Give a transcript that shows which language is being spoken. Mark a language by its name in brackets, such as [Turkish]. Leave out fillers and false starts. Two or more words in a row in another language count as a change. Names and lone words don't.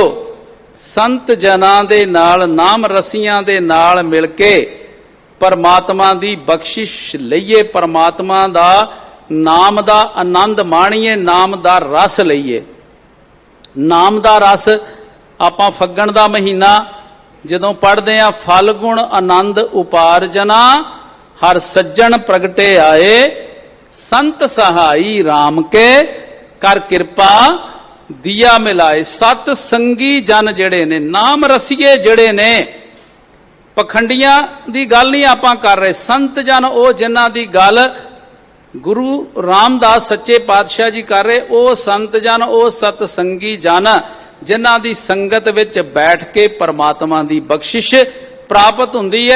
[Punjabi] ਸੰਤ ਜਨਾ ਦੇ ਨਾਲ ਨਾਮ ਰਸੀਆਂ ਦੇ ਨਾਲ ਮਿਲ ਕੇ ਪਰਮਾਤਮਾ ਦੀ ਬਖ਼ਸ਼ਿਸ਼ ਲਈਏ, ਪਰਮਾਤਮਾ ਦਾ ਨਾਮ ਦਾ ਅਨੰਦ ਮਾਣੀਏ, ਨਾਮ ਦਾ ਰਸ ਲਈਏ। ਨਾਮ ਦਾ ਰਸ ਆਪਾਂ ਫੱਗਣ ਦਾ ਮਹੀਨਾ ਜਦੋਂ ਪੜ੍ਹਦੇ ਆ, ਫਲ ਗੁਣ ਅਨੰਦ ਉਪਾਰਜਨਾ ਹਰ ਸੱਜਣ ਪ੍ਰਗਟੇ ਆਏ, ਸੰਤ ਸਹਾਈ ਰਾਮ ਕੇ ਕਰ ਕਿਰਪਾ ਦੀਆ ਮਿਲਾਏ। ਸਤ ਸੰਗੀ ਜਨ ਜਿਹੜੇ ਨੇ, ਨਾਮ ਰਸੀਏ ਜਿਹੜੇ ਨੇ, ਪਖੰਡੀਆਂ ਦੀ ਗੱਲ ਨਹੀਂ ਆਪਾਂ ਕਰ ਰਹੇ। ਸੰਤ ਜਨ ਓ ਜਿਨ੍ਹਾਂ ਦੀ ਗੱਲ ਗੁਰੂ ਰਾਮਦਾਸ ਸੱਚੇ ਪਾਤਸ਼ਾਹ ਜੀ ਕਰ ਰਹੇ, ਓ ਸੰਤ ਜਨ ਓ ਸਤਸੰਗੀ ਜਨ ਜਿਨ੍ਹਾਂ ਦੀ ਸੰਗਤ ਵਿਚ ਬੈਠ ਕੇ ਪਰਮਾਤਮਾ ਦੀ ਬਖ਼ਸ਼ਿਸ਼ ਪ੍ਰਾਪਤ ਹੁੰਦੀ ਹੈ।